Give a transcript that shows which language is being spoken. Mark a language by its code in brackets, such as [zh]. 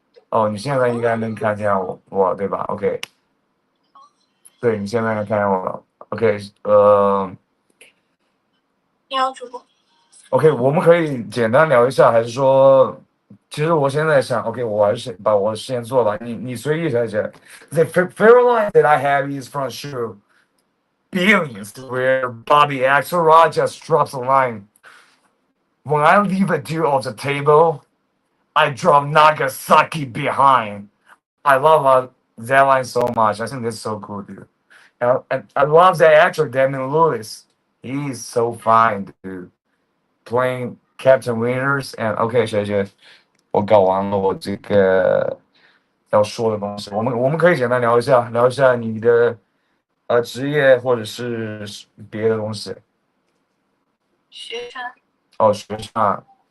[zh] 哦，你现在应该能看见我对吧？OK，对你现在能看见我了。 OK，你好，主播。 OK，我们可以简单聊一下，还是说，其实我现在想，OK，我还是把我的事情做吧。你随意下去。 [en] The favorite line that I have is from show Billions where Bobby Axelrod just drops a line. When I leave a dude off the table, I drop Nagasaki behind. I love that line so much. I think that's so cool, dude. And I love that actor, Damian Lewis. He's so fine, dude. Playing Captain Winters. [zh] And OK，学姐，我搞完了我这个要说的东西。我们可以简单聊一下你的职业或者是别的东西。学生。哦，学生啊。